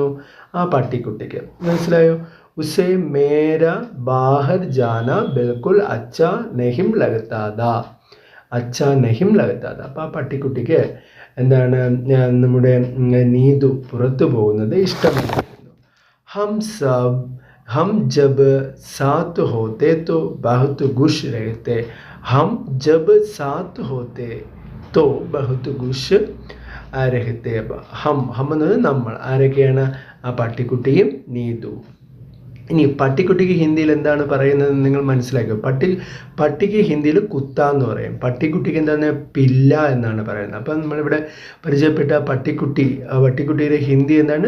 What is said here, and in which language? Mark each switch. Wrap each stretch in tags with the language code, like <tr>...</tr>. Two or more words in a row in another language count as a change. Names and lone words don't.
<ml>ആ പട്ടിക്കുട്ടിക്ക്. മനസ്സിലായോ?</ml> <hi>उसे मेरा बाहर जाना बिल्कुल अच्छा नहीं लगता था, अच्छा नहीं लगता था.</hi> <ml>അപ്പോൾ ആ പട്ടിക്കുട്ടിക്ക് എന്താണ്? നമ്മുടെ നീതു പുറത്തു പോകുന്നത് ഇഷ്ടമല്ലായിരുന്നു.</ml> <hi>हम जब साथ होते तो बहुत खुश रहते, हम जब साथ होते तो बहुत खुश रहते.</hi> <ml>हम എന്ന് നമ്മൾ, ആരൊക്കെയാണ്? ആ പട്ടിക്കുട്ടിയും നീതു. ഇനി പട്ടിക്കുട്ടിക്ക് ഹിന്ദിയിൽ എന്താണ് പറയുന്നത് നിങ്ങൾ മനസ്സിലാക്കുക. പട്ടിക്ക് ഹിന്ദിയിൽ കുത്ത എന്ന് പറയും. പട്ടിക്കുട്ടിക്ക് എന്താണ്? പില്ല എന്നാണ് പറയുന്നത്. അപ്പം നമ്മളിവിടെ പരിചയപ്പെട്ട പട്ടിക്കുട്ടിയുടെ ഹിന്ദി എന്താണ്?</ml>